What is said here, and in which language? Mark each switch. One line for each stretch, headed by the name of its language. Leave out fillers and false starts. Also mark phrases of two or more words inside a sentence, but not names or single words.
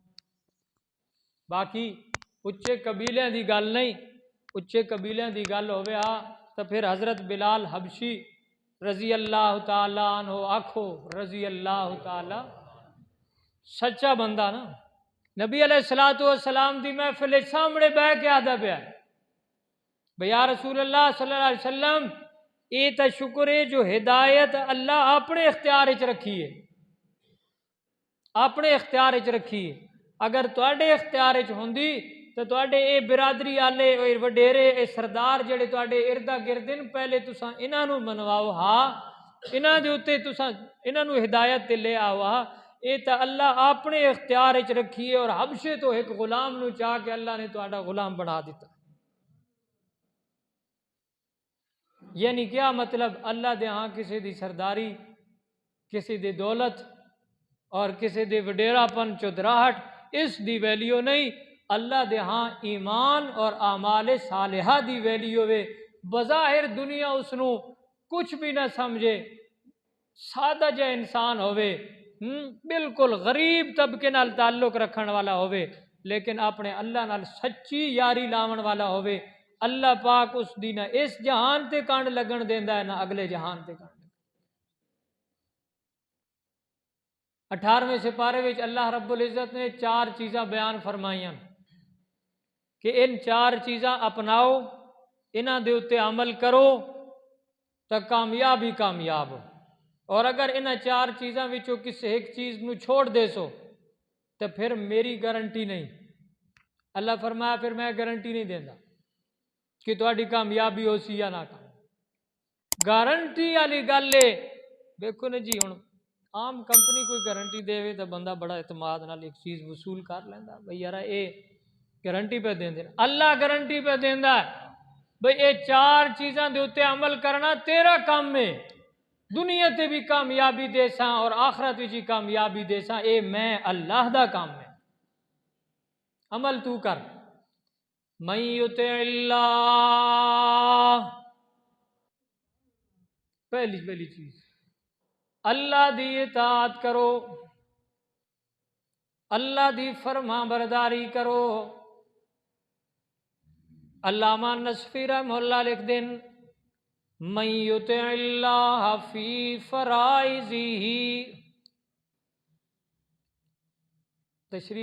Punjabi: باقی اچے قبیلے دی گل نہیں، اچے قبیلے دی گل ہوئے تو پھر حضرت بلال حبشی
Arabic: رضی اللہ تعالیٰ عنہ
Punjabi: آکھو
Arabic: رضی اللہ تعالیٰ،
Punjabi: سچا بندہ نا، نبی علیہ السلام دی محفل سامنے بہ کے آدھا پیا بھئی
Arabic: یا رسول اللہ صلی اللہ علیہ وسلم،
Punjabi: یہ تا شکر ہے جو ہدایت اللہ اپنے اختیار وچ رکھی ہے، اپنے اختیار وچ رکھی ہے، اگر تواڈے اختیار وچ ہوندی تو تواڈے اے برادری والے اے وڈیرے اے سردار جڑے تواڈے اردا گردن پہلے تساں انہاں نوں منواؤ ہاں انہاں دے اوتے تساں انہاں نوں ہدایت تے لے آو ہاں اے تا اللہ اپنے اختیار وچ رکھیے اور حبشے تو ایک غلام نوں چاہ کے اللہ نے تواڈا غلام بنا دیتا یعنی کیا مطلب اللہ دے ہاں کسی دی سرداری کسی دی دولت اور کسی دی وڈیرا پن چودراہٹ اس دی ویلیو نہیں اللہ دے ہاں ایمان اور اعمال صالحہ دی ویلیو وے بظاہر دنیا اس نو کچھ بھی نہ سمجھے سادہ جا انسان ہوئے بالکل غریب طبقے نال تعلق رکھن والا ہوئے لیکن اپنے اللہ نال سچی یاری لاون والا ہوئے اللہ پاک اس دی نہ اس جہان تے کانڈ لگن دیندا ہے نہ اگلے جہان تے کانڈ 18ویں سپارے وچ اللہ رب العزت نے 4 چیزاں بیان فرمائیاں کہ ان 4 چیزاں اپناؤ انہاں دے اوتے عمل کرو تو کامیاب ہو اور اگر انہاں 4 چیزاں وچوں کسی ایک چیز نو چھوڑ دے سو تو پھر میری گارنٹی نہیں اللہ فرمایا پھر میں گارنٹی نہیں دیندا کہ تہاڈی کامیابی ہو سی یا نہ گارنٹی والی گل ہے دیکھو نا جی ہن عام کمپنی کوئی گارنٹی دے تو بندہ بڑا اعتماد نال ایک چیز وصول کر لیندا بھئی یار اے گارنٹی پہ دیندے اللہ گارنٹی پہ دیندا ہے بھئی اے 4 چیزاں دے اوتے عمل کرنا تیرا کام ہے دنیا تے بھی کامیابی دے ساں اور آخرت وچ بھی کامیابی دے ساں اے میں اللہ دا کام ہے عمل تو کر
Arabic: من یطع اللہ
Punjabi: پہلی چیز اللہ دی اطاعت کرو اللہ دی فرما برداری کرو علامہ نصفی
Arabic: رحمہ اللہ
Punjabi: لکھ دیں
Arabic: من یطع اللہ فی فرائضہ
Punjabi: تشریح